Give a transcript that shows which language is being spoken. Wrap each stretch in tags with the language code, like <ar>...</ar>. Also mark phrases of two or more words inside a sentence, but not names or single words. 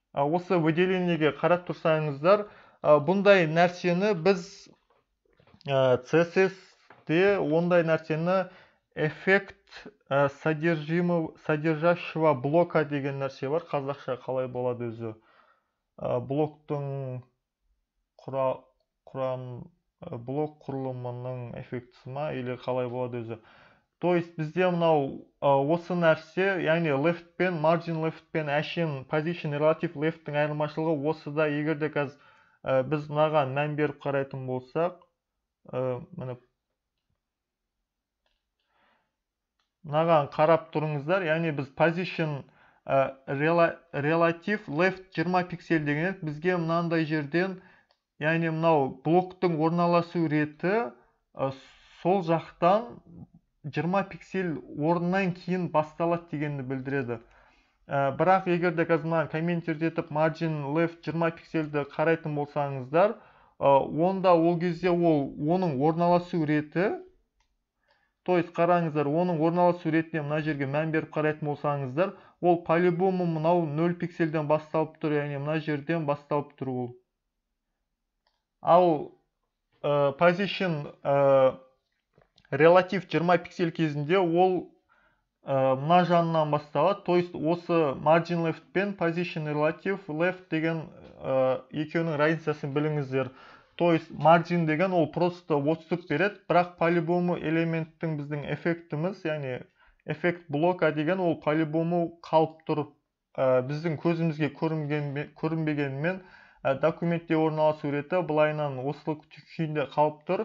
<kk>Осы выделениеге қарап тұрсаңыздар, бұндай нәрсені біз CSS-те ондай нәрсені</kk> <ru>эффект содержащего блока</ru> <kk>деген нәрсе бар. Қазақша қалай болады өзі? Блоктың блок құрылымының эффектісі ма, или қалай болады өзі?</kk> <ru>То есть</ru> <kk>бізде мынау осы нәрсе, яғни left пен</kk> <en>margin left</en> <kk>пен әшейін</kk> <en>position relative left-</en> <kk>тің айырмашылығы осыда. Егерде қазір біз мынаған мән беріп қарайтын болсақ, мынаған қарап тұрыңыздар, яғни біз</kk> <en>position relative left</en> <kk>20 пиксель деген бізге мынандай жерден, яғни мынау блоктың орналасу реті сол жақтан 20 пиксель орнынан кейін басталады дегенді білдіреді. Бірақ егерде қазір комменттердетіп</kk> <en>margin left</en> <kk>20 пиксельді қарайтын болсаңыздар, онда ол кезде оның орналасу реті,</kk> <ru>то есть</ru> <kk>қараңыздар, оның орналасу ретіне мына жерге мән беріп қарайтын болсаңыздар, ол по-любому мынау 0 пиксельден басталып тұр, яғни мына жерден басталып тұр ол. Ал</kk> <en>position relative</en> <kk>20 пиксель кезінде ол мына жанынан басталады.</kk> <ru>То есть</ru> <kk>осы</kk> <en>margin left</en> <kk>пен</kk> <en>position relative left</en> <kk>деген екеуінің разницасын біліңіздер.</kk> <ru>То есть</ru> <kk>margin деген ол</kk> <ru>просто отступ</ru> <kk>береді, бірақ по-любому элементтің біздің эффектіміз, яғни</kk> <ru>эффект блока</ru> <kk>деген ол по-любому қалып тұр. Біздің көзімізге көрінбегенмен документте орналасу реті былайынан осы күйінде қалып тұр.</kk>